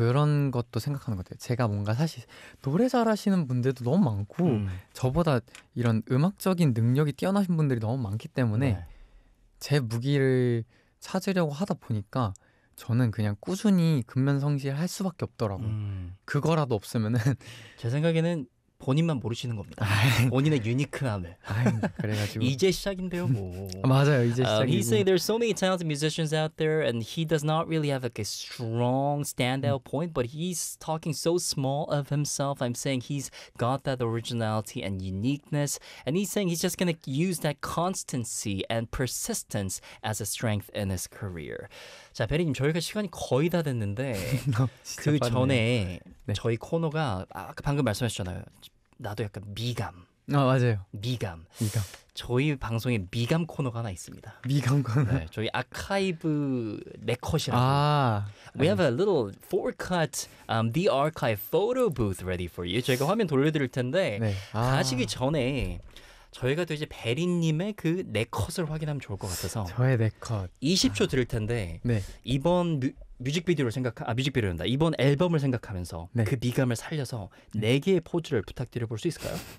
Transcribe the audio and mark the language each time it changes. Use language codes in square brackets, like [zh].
[ko] 그런 것도 생각하는 것 같아요. 제가 뭔가 사실 노래 잘하시는 분들도 너무 많고 저보다 이런 음악적인 능력이 뛰어나신 분들이 너무 많기 때문에 네. 제 무기를 찾으려고 하다 보니까 저는 그냥 꾸준히 근면성실할 수밖에 없더라고요. 그거라도 없으면은 제 생각에는 본인만 모르시는 겁니다. 본인의 유니크함을. 그래가지고 이제 시작인데요, 뭐. 맞아요, 이제 시작이고. [en] He's saying there's so many talented musicians out there, and he does not really have like a strong standout point. But he's talking so small of himself. I'm saying he's got that originality and uniqueness, and he's saying he's just gonna use that constancy and persistence as a strength in his career. [ko] 자, 베리님, 저희가 시간이 거의 다 됐는데 그 전에 네. 저희 코너가 아까 방금 말씀하셨잖아요. 나도 약간 미감. 아, 맞아요. 미감. 미감. 저희 방송에 미감 코너가 하나 있습니다. 미감 코너. 네, 저희 아카이브 레컷이라고. 아, [en] We have a little 4cut the archive photo booth ready for you. [ko] 저희가 화면 돌려드릴 텐데 네. 아. 가시기 전에 저희가 이제 베리님의 그 네컷을 확인하면 좋을 것 같아서 저의 네컷 20초 드릴 텐데 아, 네. 이번 뮤직비디오를 생각하 뮤직비디오란다 이번 앨범을 생각하면서 네. 그 미감을 살려서 네 개의 포즈를 부탁드려볼 수 있을까요?